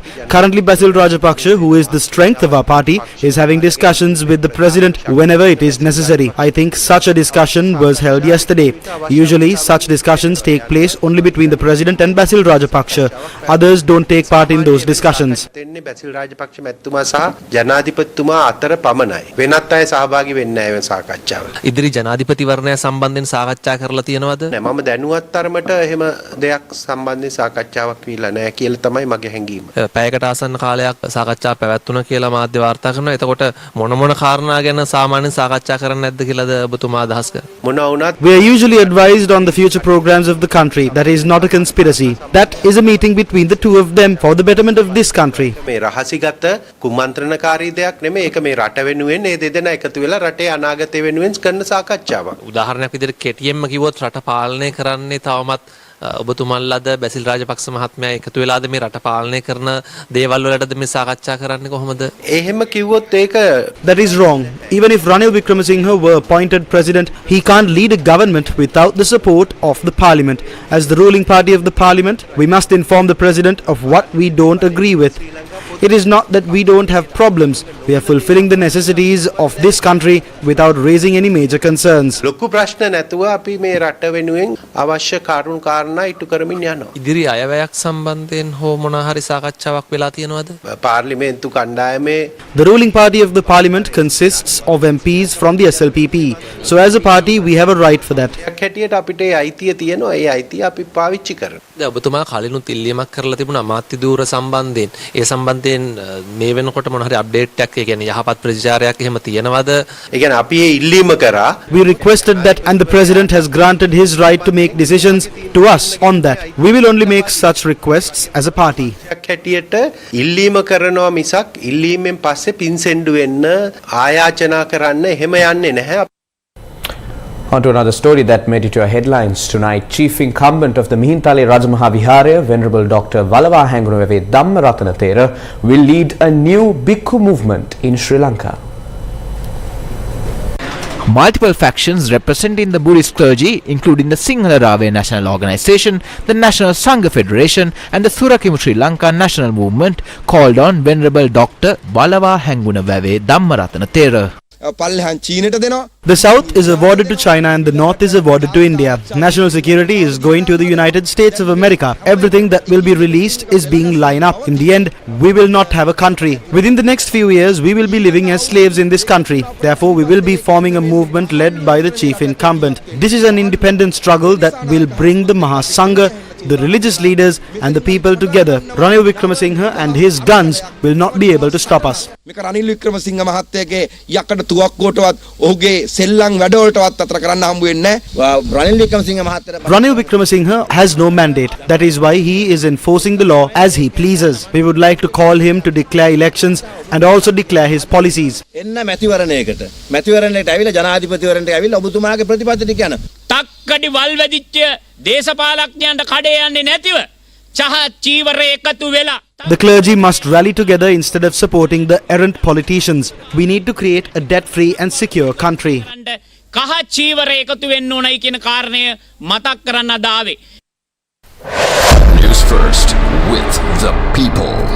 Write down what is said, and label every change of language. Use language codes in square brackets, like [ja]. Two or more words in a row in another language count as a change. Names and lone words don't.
[en] Currently, Basil Rajapaksa, who is the strength of our party, is having discussions with the President whenever it is necessary. I think such a discussion was held yesterday. Usually, such discussions take place only between the President and Basil Rajapaksa. Others don't take part in those discussions. [si] බැසිල් රාජපක්ෂ මැතිතුමා සහ ජනාධිපතිතුමා අතර පමණයි. වෙනත් අය සහභාගී වෙන්නේ නැහැ මේ සාකච්ඡාවට. ඉදිරි ජනාධිපතිවරණය සම්බන්ධයෙන් සාකච්ඡා කරලා තියෙනවද? නෑ මම දැනුවත් තරමට එහෙම දෙයක් සම්බන්ධයෙන් සාකච්ඡාවක් වීලා නැහැ කියලා තමයි මගේ හැඟීම. පැයකට ආසන්න කාලයක් සාකච්ඡා පැවැත්වුණා කියලා මාධ්‍ය වාර්තා කරනවා. එතකොට මොන කාරණා ගැන සාමාන්‍යයෙන් සාකච්ඡා කරන්නේ නැද්ද කියලාද ඔබතුමා අදහස් කරන්නේ? මොනවා වුණත් [en] We are usually advised on the future programs of the country. That is not a conspiracy. That is a meeting between the two of them for the betterment of this country. [si] මේ රහසිගත කුමන්ත්‍රණකාරී දෙයක් නෙමෙයි. ඒක මේ රට වෙනුවෙන් මේ දෙදෙනා එකතු වෙලා රටේ අනාගතය වෙනුවෙන් කරන සාකච්ඡාවක්. උදාහරණයක් විදිහට කෙටියෙන්ම කිව්වොත් රට පාලනය කරන්නේ තවමත් ඔබතුමන්ලාද බැසිල් රාජපක්ෂ මහත්මයා එකතු වෙලාද මේ රට පාලනය කරන දේවල් වලටද මේ සාකච්ඡා කරන්නේ කොහොමද? එහෙම කිව්වොත් ඒක [en] That is wrong. Even if Ranil Wickremesinghe were appointed president, he can't lead a government without the support of the parliament. As the ruling party of the parliament, we must inform the president of what we don't agree with. It is not that we don't have problems. We are fulfilling the necessities of this country without raising any major concerns. [si] ලොකු ප්‍රශ්න නැතුව අපි මේ රට වෙනුවෙන් අවශ්‍ය කාරණු කාරණා ඉටු කරමින් යනවා. ඉදිරි අයවැයක් සම්බන්ධයෙන් හෝ මොනවා හරි සාකච්ඡාවක් වෙලා තියෙනවද? පාර්ලිමේන්තු කණ්ඩායමේ [en] The ruling party of the parliament consists of MPs from the SLPP. So as a party, we have a right for that. [si] හැටියට අපිට ඒ අයිතිය තියෙනවා. ඒ අයිතිය අපි පාවිච්චි කරනවා. දැන් ඔබතුමා කලිනුත් ඉල්ලීමක් කරලා තිබුණා අමාත්‍ය ධූර සම්බන්ධයෙන්. ඒ සම්බන්ධයෙන් මේ වෙනකොට මොන හරි අප්ඩේට් එකක් ඒ කියන්නේ යහපත් ප්‍රතිචාරයක් එහෙම තියෙනවද? ඒ කියන්නේ අපි ඒ ඉල්ලීම කරා. [en] We requested that and the president has granted his right to make decisions to us on that. We will only make such requests as a party. [si] හැටියට ඉල්ලීම කරනවා මිසක් ඉල්ලීමෙන් පස්සේ පින්සෙන්ඩු වෙන්න ආයාචනා කරන්න එහෙම යන්නේ නැහැ. [en] On to another story that made it to our headlines tonight. Chief incumbent of the Mihintale Rajamaha Viharaya, Venerable Dr. Valawa Hangunawave Dhammaratana Thera, will lead a new Bhikkhu movement in Sri Lanka. Multiple factions representing the Buddhist clergy, including the Sinhala Rave National Organisation, the National Sangha Federation and the Surakimu Sri Lanka National Movement, called on Venerable Dr. Valawa Hangunawave Dhammaratana Thera. [si] පල්ලෙහාන් චීනට දෙනවා. [en] The south is awarded to China and the north is awarded to India. National security is going to the United States of America. Everything that will be released is being lined up. In the end, we will not have a country. Within the next few years, we will be living as slaves in this country. Therefore, we will be forming a movement led by the chief incumbent. This is an independent struggle that will bring the Mahasangha, the religious leaders and the people together. Ranil Wickramasinghe and his guns will not be able to stop us. [si] මේක රනිල් වික්‍රමසිංහ මහත්තයාගේ යකඩ තුවක්කුවටවත් ඔහුගේ සෙල්ලම් වැඩවලටවත් අතර කරන්න හම්බ වෙන්නේ නැහැ. [en] Ranil Wickramasinghe has no mandate. That is why he is enforcing the law as he pleases. We would like to call him to declare elections and also declare his policies. [si] එන්න මැතිවරණයකට. මැතිවරණයට ඇවිල්ලා ජනාධිපතිවරණයට ඇවිල්ලා ඔබතුමාගේ ප්‍රතිපත්ති ටික යන. තක්කඩි වල් වැදිච්ච දේශපාලඥයන්ට කඩේ යන්නේ නැතිව චහ චීවරය එකතු වෙලා [en] The clergy must rally together instead of supporting the errant politicians. We need to create a debt-free and secure country. [si] කහ චීවරය එකතු වෙන්න ඕනයි කියන කාරණය මතක් කරන්න අදාවේ. [en] News first with the people.